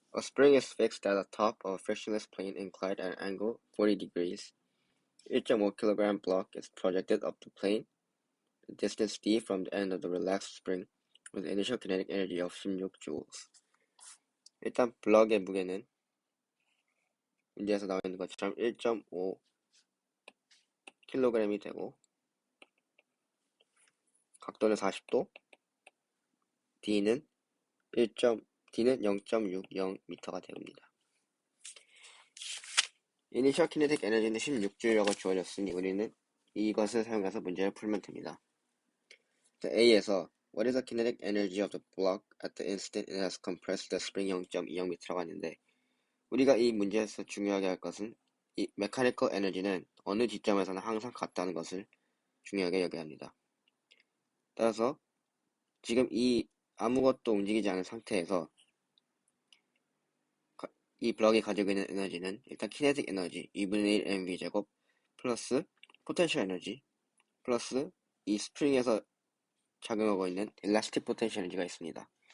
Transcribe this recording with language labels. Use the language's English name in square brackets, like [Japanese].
[English] A spring is fixed at the top of a frictionless plane inclined at an angle 40 degrees. 1.5 kg block is projected up the plane, the distance d from the end of the relaxed spring, with initial kinetic energy of 16joules. [Korean] 일단 블럭의 무게는 문제에서 나와 있는 것처럼 1.5 kg이 되고, 각도는 40도, D는 0.60m가 됩니다. 이니셜 키네틱 에너지는 16J라고 주어졌으니 우리는 이것을 사용해서 문제를 풀면 됩니다. A에서 [English] What is the kinetic energy of the block at the instant it has compressed the spring 0.20m [Korean] 라고 하는데, 우리가 이 문제에서 중요하게 할 것은 이 mechanical energy는 어느 지점에서는 항상 같다는 것을 중요하게 여겨야 합니다. 따라서 지금 이 아무것도 움직이지 않은 상태에서 이 블럭이 가지고 있는 에너지는 일단 키네틱 에너지 2분의 1 mv 제곱 플러스 포텐셜 에너지 플러스 이 스프링에서 작용하고 있는 일라스틱 포텐셜 에너지가 있습니다.